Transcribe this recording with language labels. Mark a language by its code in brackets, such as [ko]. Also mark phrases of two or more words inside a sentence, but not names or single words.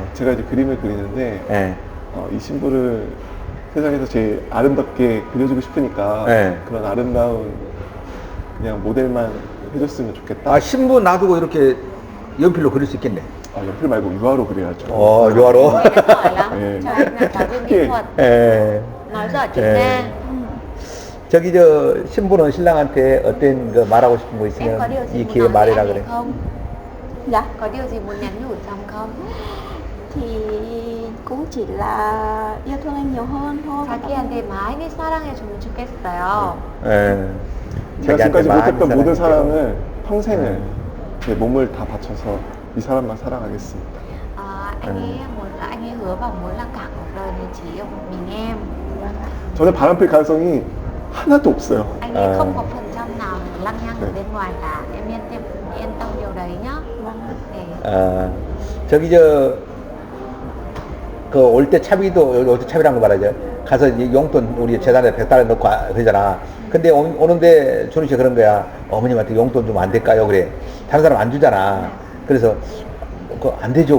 [ko] 제가 이제 그림을 그리는데 예. 이 신부를 세상에서 제일 아름답게 그려주고 싶으니까 네. 그런 아름다운 그냥 모델만 해줬으면 좋겠다. 아 신부 놔두고 이렇게 연필로 그릴 수 있겠네. 연필 말고 유화로 그려야죠. 묘화로. [vi] Em giỏi lắm. [ko] 네. [vi] Cho em là giáo viên mỹ thuật. [ko] 예. [vi] Nói giỏi tiếng [ko] 네. [vi] Nga. [ko] 저기 저 신부는 신랑한테 어떤 거 말하고 싶은 거 [vi] Em [ko] 있으면 [vi] có điều gì [ko] 이 [vi] muốn [ko] 기회에 [vi] nói với [ko] 말해라 [vi] anh ấy [ko] 그래. [vi] không? Dạ. Có điều gì muốn nhắn nhủ chồng không? Thì cũng chỉ là yêu thương em nhiều hơn thôi. [ko] 자기한테 많이 사랑해주면 좋겠어요. 예. 제가 자기한테 지금까지 많이 못했던 모든 사랑해주고. 사랑을 평생을 제 몸을 다 바쳐서 이 사람만 사랑하겠습니다. [vi] Anh ấy muốn là anh ấy hứa và muốn là cả cuộc đời này chỉ yêu một mình em. [ko] 저는 바람필 가능성이 하나도 없어요. [vi] Anh ấy À. không có phần trăm nào lăng nhăng ở [ko] 네. [vi] bên ngoài cả. Em yên tâm điều đấy nhá. [ko] 네. 아, 저기 그 올 때 차비도 올 때 차비란 거 말하죠. 가서 이 용돈 우리 재단에 100달러 넣고 그러잖아. 근데 오는데 준우 씨 그런 거야. 어머님한테 용돈 좀 안 될까요? 그래. 다른 사람 안 주잖아. 그래서 그 안 되죠.